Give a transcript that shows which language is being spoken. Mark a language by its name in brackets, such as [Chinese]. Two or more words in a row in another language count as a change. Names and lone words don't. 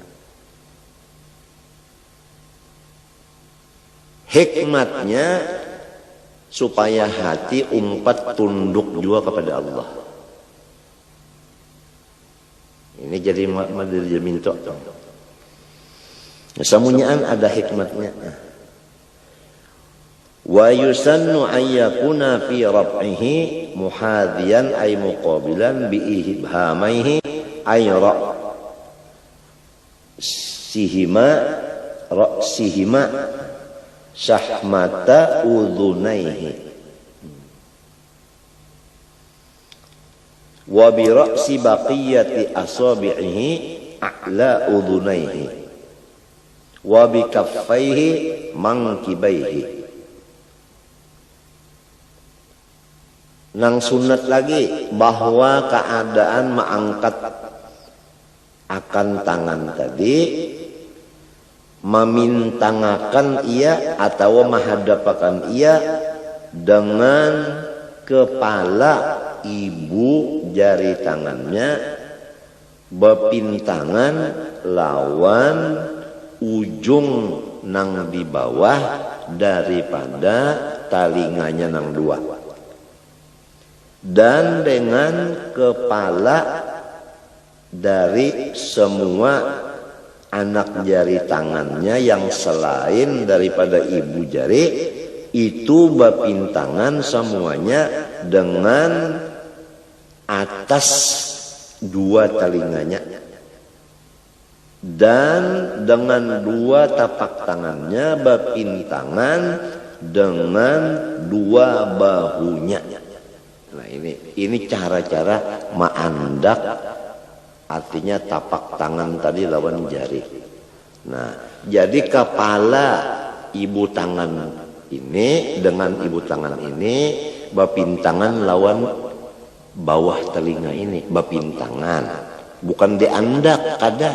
[Banjar] Hikmatnya supaya hati umpat tunduk juga kepada Allah. Ini jadi madil minta. Samunyaan ada hikmatnya. [Arabic] ويسن أن يكون في رفعه محاذيا أي مقابلا بإبهاميه أي رأسيهما شحمة أذنيه وبرأس بقية أصابعه أعلى أذنيه وبكفيه منكبيه. [Banjar] Nang sunat lagi bahwa keadaan mengangkat akan tangan tadi memintangakan ia atau menghadapakan ia dengan kepala ibu jari tangannya berpintangan lawan ujung nang di bawah daripada talinganya nang dua, dan dengan kepala dari semua anak jari tangannya yang selain daripada ibu jari itu berpintangan semuanya dengan atas dua telinganya dan dengan dua tapak tangannya berpintangan dengan dua bahunya. Nah ini cara-cara ma'andak, artinya tapak tangan tadi lawan jari. Nah jadi kepala ibu tangan ini dengan ibu tangan ini berpintangan lawan bawah telinga ini, berpintangan bukan diandak kada.